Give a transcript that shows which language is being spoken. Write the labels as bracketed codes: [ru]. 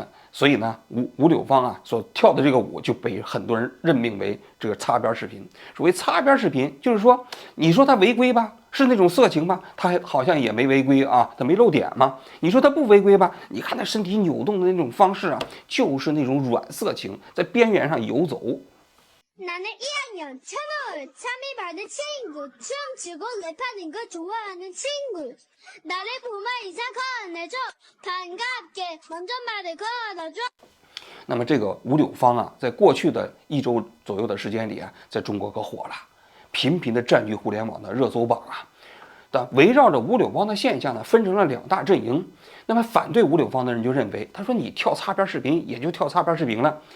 [zh] 所以呢，吴柳芳啊所跳的这个舞就被很多人任命为这个擦边视频。所谓擦边视频，就是说，你说他违规吧，是那种色情吧，他好像也没违规啊，他没露点嘛。你说他不违规吧，你看他身体扭动的那种方式啊，就是那种软色情，在边缘上游走。 [ko] 나는 1학년 채널 참여받은 친구 춤추고 랩하는 거 좋아하는 친구 나를 보면 인상 건네줘 반갑게 먼저 말을 걸어줘。 [zh] 那么这个吴柳芳啊，在过去的1周左右的时间里啊，在中国可火了，频频的占据互联网的热搜榜啊。但围绕着吴柳芳的现象呢，分成了2大阵营。那么反对吴柳芳的人就认为，他说你跳擦边视频也就跳擦边视频了。